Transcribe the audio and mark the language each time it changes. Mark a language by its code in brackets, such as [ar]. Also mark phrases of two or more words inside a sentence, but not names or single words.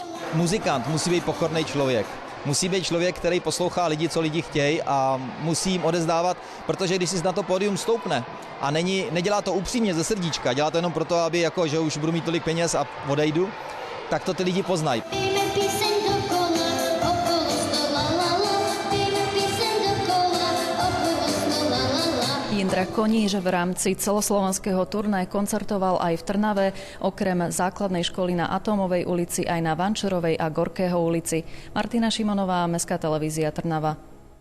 [cs] Muzikant musí být pokorný člověk. Musí být člověk, který poslouchá lidi, co lidi chtějí a musí jim odezdávat, protože když si na to pódium stoupne a nedělá to upřímně ze srdíčka, dělá to jenom proto, aby jako, že už budu mít tolik peněz a odejdu, tak to ty lidi poznají. Pijme píseň dokola, okolo stola lala, pijme píseň dokola, okolo stola lala. [sk] Jindra Koníž v rámci celoslovenského turné koncertoval aj v Trnave, okrem základnej školy na Atómovej ulici aj na Vančurovej a Gorkého ulici. Martina Šimonová, Mestská televízia Trnava.